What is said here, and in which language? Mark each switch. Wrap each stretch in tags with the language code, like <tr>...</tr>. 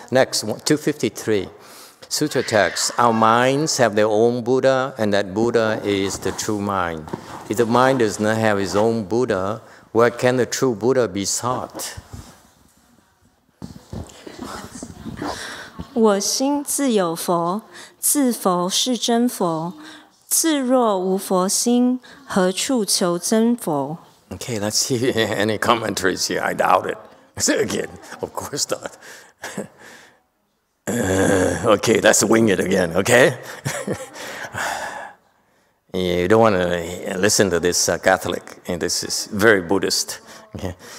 <en>Next, 253. Sutra text, our minds have their own Buddha, and that Buddha is the true mind. If the mind does not have its own Buddha, where can the true Buddha be sought?</en> <zh>我心自有佛，自佛是真佛。自若无佛心，何处求真佛？</zh> <en>Okay, let's see any commentaries here. I doubt it. So again, of course not. Okay, let's wing it again, okay? You don't want to listen to this Catholic, and this is very Buddhist. Okay?</en>